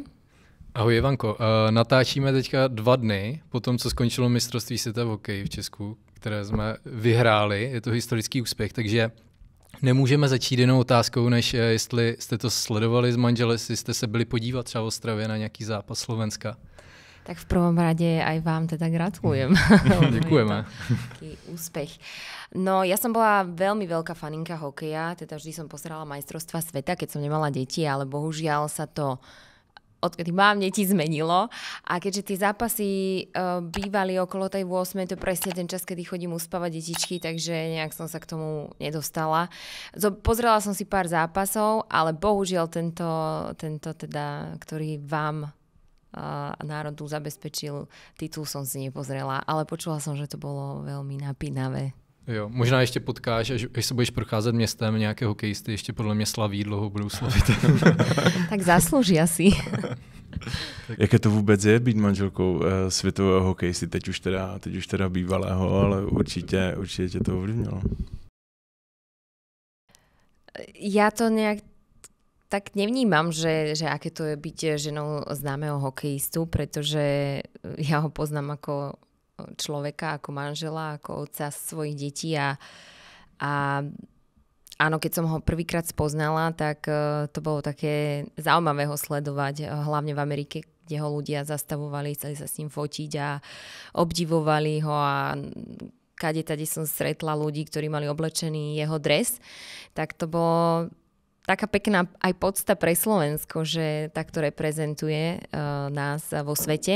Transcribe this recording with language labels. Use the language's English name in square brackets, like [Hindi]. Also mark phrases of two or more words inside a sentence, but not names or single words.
[Czech] Ahoj Ivanko, natáčíme teďka 2 dny po tom, co skončilo mistrovství světa v hokeji v Česku, které jsme vyhráli. Je to historický úspěch, takže nemůžeme začít jinou otázkou, než jestli jste to sledovali s manželi, jestli jste se byli podívat třeba v Ostravě na nějaký zápas Slovenska. [Slovak] Tak v prvom rade aj vám teda gratulujem. [Czech] Děkujeme. [Slovak] Taký úspech. No, ja som bola veľmi veľká faninka hokeja, teda vždy som pozerala majstrovstvá sveta, keď som nemala deti, ale bohužiaľ sa to odkedy mám deti zmenilo. A keďže tie zápasy bývali okolo tej 8, to je presne ten čas, kedy chodím uspávať detičky, takže nejak som sa k tomu nedostala. Pozrela som si pár zápasov, ale bohužiaľ tento teda, ktorý vám národu zabezpečil titul, som si nepozrela, ale počula som, že to bolo veľmi napínavé. [Czech] Jo, možná ještě potkáš, až se budeš procházet městem, nějaké hokejisty ještě podle mě slaví, dlouho budou slavit. [Slovak] Tak zaslúžia si. [Czech] Jaké to vůbec je být manželkou světového hokejisty, teď už teda bývalého, ale určitě tě to ovlivnilo. [Slovak] Ja to nejak tak nevnímam, že aké to je byť ženou známeho hokejistu, pretože ja ho poznám ako človeka, ako manžela, ako otca svojich detí a áno, keď som ho prvýkrát spoznala, tak to bolo také zaujímavé ho sledovať, hlavne v Amerike, kde ho ľudia zastavovali, chceli sa s ním fotiť a obdivovali ho a kade-tade som stretla ľudí, ktorí mali oblečený jeho dres, tak to bolo taká pekná aj podsta pre Slovensko, že takto reprezentuje nás vo svete.